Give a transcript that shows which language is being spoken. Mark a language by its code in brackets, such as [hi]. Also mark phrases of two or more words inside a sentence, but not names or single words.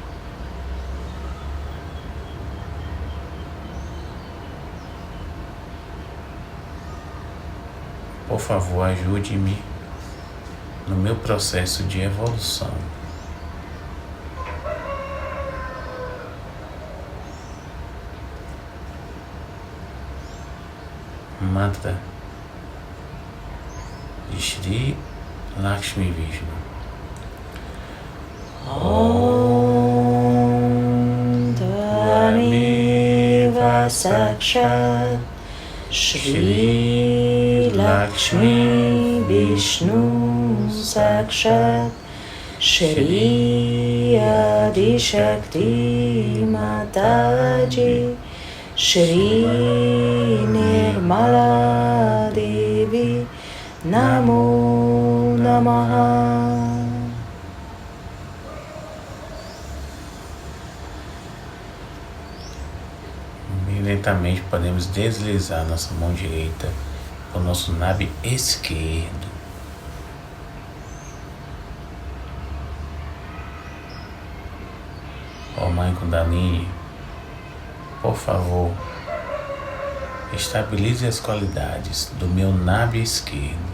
[pt] Por favor, ajude-me no meu processo de evolução. Mantra de Shri Lakshmi Vishnu. [sa] ओम् त्वमेव साक्षात् श्री लक्ष्मी विष्णु साक्षात् श्री आदि शक्ति माताजी श्री निर्मला देवी नमो नमः. [pt] Bem lentamente podemos deslizar nossa mão direita para o nosso Nabhi esquerdo. Ó Mãe Kundalini, por favor, estabilize as qualidades do meu Nabhi esquerdo.